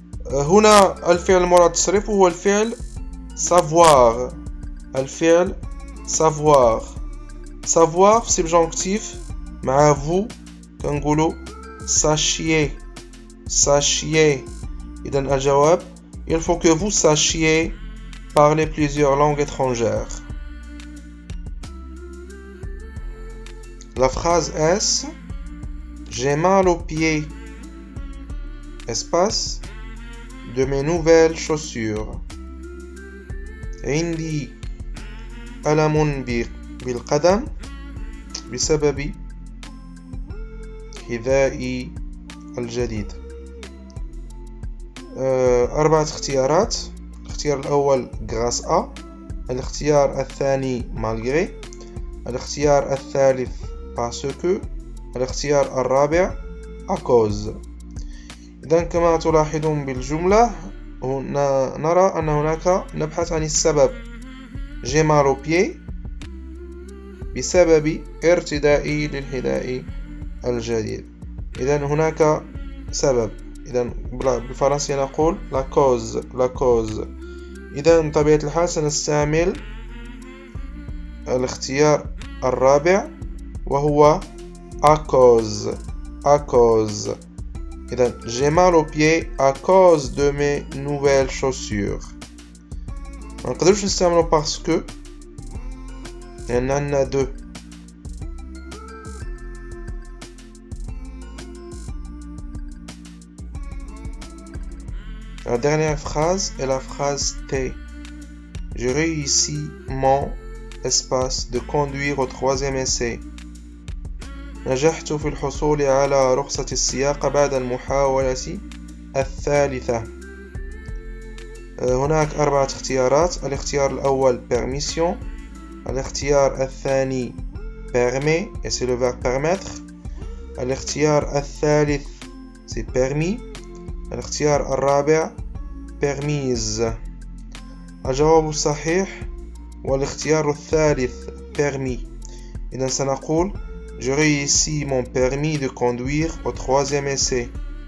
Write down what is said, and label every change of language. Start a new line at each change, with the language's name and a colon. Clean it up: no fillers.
Arabic: هنا الفعل المراد تصريفه هو الفعل savoir. الفعل savoir في subjonctif مع vous كنقولوا sachiez. إذا الجواب
French: il faut que vous sachiez parler plusieurs langues étrangères. La phrase S: j'ai mal aux pieds espace de mes nouvelles chaussures.
Arabic: عندي ألم بالقدم بسبب حذائي الجديد. 4 اختيارات. الاختيار الأول grâce à. الاختيار الثاني malgré. الاختيار الثالث parce que. الاختيار الرابع à cause. إذن كما تلاحظون بالجملة هنا نرى أن هناك نبحث عن السبب.
French: j'ai mal aux pieds
Arabic: بسبب ارتدائي للحذاء الجديد. إذن هناك سبب. إذن بالفرنسية نقول la cause. إذن بطبيعة الحال سنستعمل الاختيار الرابع وهو à cause. إذن
French: j'ai mal aux pieds à cause de mes nouvelles chaussures.
Arabic: ما نقدرش نستعملو parce que لأن عندنا دو.
French: La dernière phrase est la phrase T. J'ai réussi mon espace de conduire au 3e essai.
Arabic: نجحت في الحصول على رخصة السياقة بعد المحاولة الثالثة. هناك 4 اختيارات. الاختيار الأول permission. الاختيار الثاني
French: permet et c'est le verbe permettre.
Arabic: الاختيار الثالث
French: c'est permis.
Arabic: الاختيار الرابع permise. الجواب الصحيح والاختيار الثالث permis. إذن سنقول
French: j'ai réussi mon permis de conduire au 3e essai.